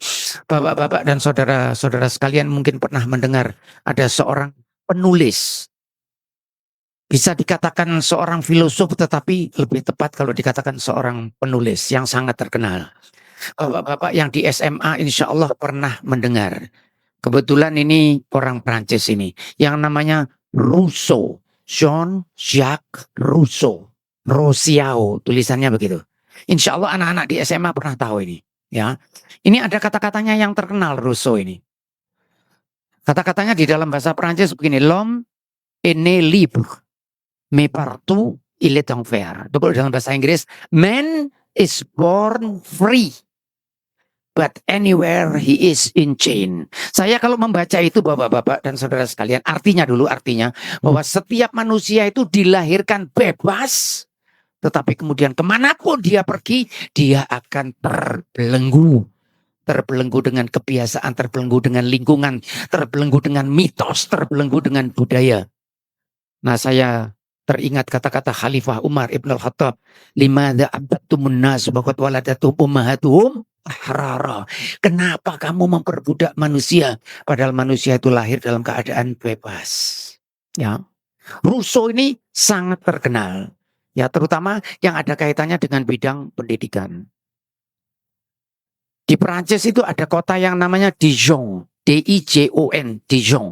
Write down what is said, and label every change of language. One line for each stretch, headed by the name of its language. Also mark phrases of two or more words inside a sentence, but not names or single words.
Indonesian: Bapak-bapak dan saudara-saudara sekalian mungkin pernah mendengar ada seorang penulis. Bisa dikatakan seorang filosof, tetapi lebih tepat kalau dikatakan seorang penulis yang sangat terkenal. Bapak-bapak yang di SMA
Arabic: إن شاء الله
Indonesian: pernah mendengar. Kebetulan ini orang Prancis ini, yang namanya Rousseau. Jean-Jacques Rousseau. Rousseau, tulisannya begitu.
Arabic: إن شاء الله
Indonesian: anak-anak di SMA pernah tahu ini. Ya, ini ada kata-katanya yang terkenal Rousseau ini. Kata-katanya di dalam bahasa Prancis begini,
French: l'homme est né libre. Mais partout, il est enfer.
Indonesian: Itu dalam bahasa Inggris,
English: man is born free, but anywhere he is in chain.
Indonesian: Saya kalau membaca itu bapak-bapak dan saudara sekalian, artinya bahwa setiap manusia itu dilahirkan bebas, tetapi kemudian kemanapun dia pergi, dia akan terbelenggu. Terbelenggu dengan kebiasaan, terbelenggu dengan lingkungan, terbelenggu dengan mitos, terbelenggu dengan budaya. Nah saya teringat kata-kata Khalifah Umar Ibn Al-Khattab,
Arabic: لماذا استعبدتم الناس وقد ولدتهم أمهاتهم أحرارا.
Indonesian: Kenapa kamu memperbudak manusia padahal manusia itu lahir dalam keadaan bebas? Ya. Rousseau ini sangat terkenal, ya terutama yang ada kaitannya dengan bidang pendidikan. Di Perancis itu ada kota yang namanya Dijon, D-I-J-O-N, Dijon.